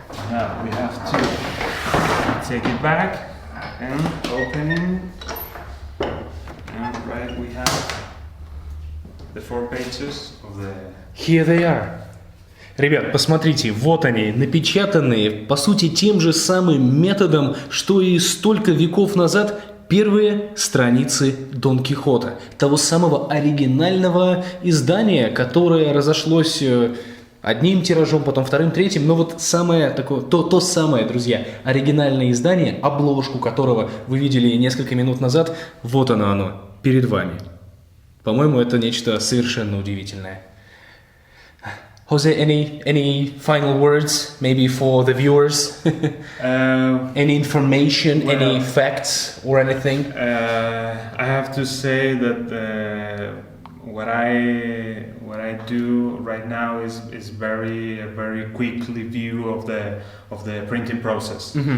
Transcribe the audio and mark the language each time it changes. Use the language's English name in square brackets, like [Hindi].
[English] Now we have to take it back and opening. And right, we have the 4 pages of the... Here they are. [Russian] Ребят, посмотрите, вот они, напечатанные, по сути, тем же самым методом, что и столько веков назад первые страницы Дон Кихота, того самого оригинального издания, которое разошлось одним тиражом, потом вторым, третьим, но вот самое такое, то самое, друзья, оригинальное издание, обложку которого вы видели несколько минут назад, вот оно, перед вами. По-моему, это нечто совершенно удивительное. [English] Jose, any final words, maybe for the viewers? Any information, any facts or anything? I have to say that what I do right now is a very quick review of the printing process.